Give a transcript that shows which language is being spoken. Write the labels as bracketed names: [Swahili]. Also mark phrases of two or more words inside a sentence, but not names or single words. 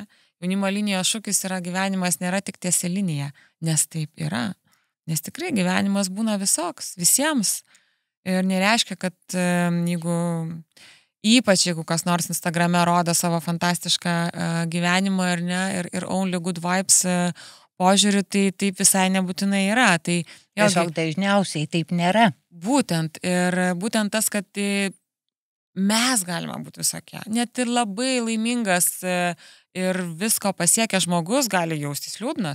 [Lithuanian] Jaunimo linijos šūkis yra gyvenimas nėra tik tiesi linija, nes taip yra. Nes tikrai gyvenimas būna visoks, visiems. Ir nereiškia, kad ypač jeigu kas nors Instagrame rodo savo fantastišką gyvenimą ar ne, ir [English] only good vibes [Lithuanian] požiūrį, tai taip visai nebūtinai yra. Tai tiesiog dažniausiai taip nėra. Būtent tas, kad mes galime būti visokie. Net ir labai laimingas ir visko pasiekę žmogus gali jaustis liūdnas.